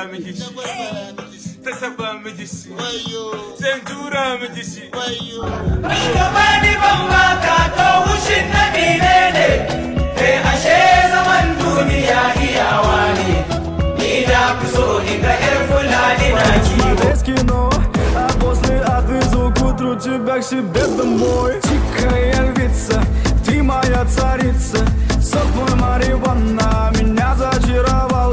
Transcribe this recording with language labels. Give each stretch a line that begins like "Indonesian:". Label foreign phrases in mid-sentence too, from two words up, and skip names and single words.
Hausa: ta taba miki shi. Zan tura miki shi. Bani ban baka to wushin na menene? Ashe zaman duniya iyawa ne. Ni da fi so in ga 'yar Fulani na kiwo.
Russian: А после отвезу к утру тебя к себе домой. Тихая львица, ты моя царица. Сок мой марихуана меня зачаровал.